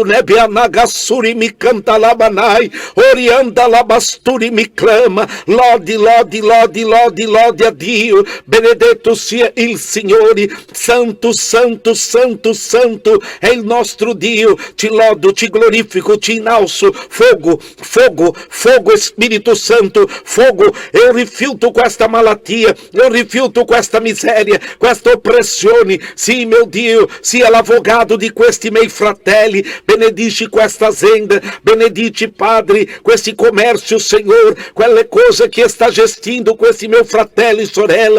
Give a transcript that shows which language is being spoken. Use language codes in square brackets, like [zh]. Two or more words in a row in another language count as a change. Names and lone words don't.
[it] Nebbia nagassuri mi canta la manai, orianda la basturi mi clama. Lodi, lodi, lodi, lodi, lodi a Dio. Benedetto sia il Signore, santo, santo santo, santo, santo é il nostro Dio. Ti lodo, ti glorifico, ti innalzo. [pt] Fogo, fogo, fogo, Espírito Santo, fogo. [it] Eu rifiuto questa malattia, eu rifiuto questa miseria, questa oppressione. Sì, mio Dio, sia l'avvocato di questi miei fratelli. Benedici questa azienda, benedici, Padre, questi commercio, Signore, quelle cose che sta gestendo questi miei fratelli e sorelle.